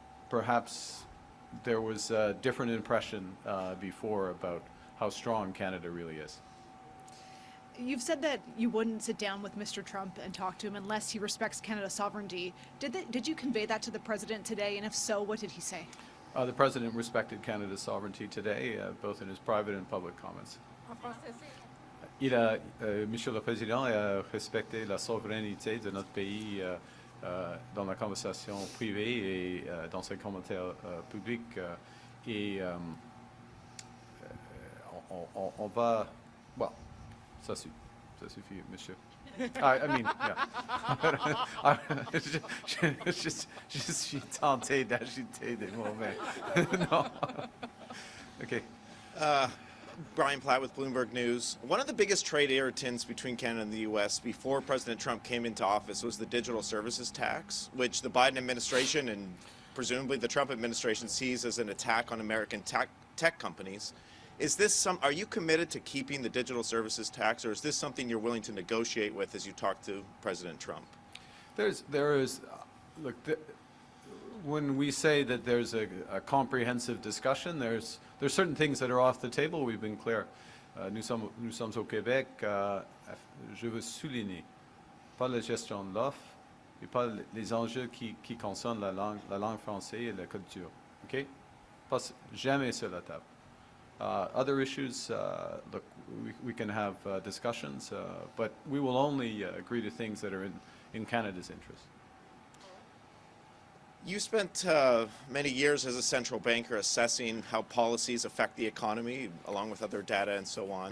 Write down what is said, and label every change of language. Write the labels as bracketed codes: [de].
[en] Perhaps there was a different impression before about how strong Canada really is. You've said that you wouldn't sit down with Mr. Trump and talk to him unless he respects Canada's sovereignty. Did you convey that to the president today? And if so, what did he say? The President respected Canada's sovereignty today, both in his private and public comments. [fr] Monsieur le Président a respecté la souveraineté de notre pays dans la conversation privée et dans ses commentaires publics. On va... Bon, ça suffit, monsieur. [en] I mean, yeah. [fr] je suis tenté d'ajouter des mots, mais non. [en] Okay. Brian Platt with Bloomberg News. One of the biggest trade irritants between Canada and the U.S. before President Trump came into office was the digital services tax, which the Biden administration and presumably the Trump administration sees as an attack on American tech companies. Is this are you committed to keeping the digital services tax, or is this something you're willing to negotiate with as you talk to President Trump? There is, look, when we say that there's a comprehensive discussion, there's certain things that are off the table. We've been clear. [fr] Nous sommes au Québec. Je veux souligner, pas la gestion de l'offre et pas les enjeux qui concernent la langue française et la culture. OK? Pas jamais sur la table. [en] Other issues, look, we can have discussions, but we will only agree to things that are in Canada's interest. You spent many years as a central banker assessing how policies affect the economy, along with other data and so on.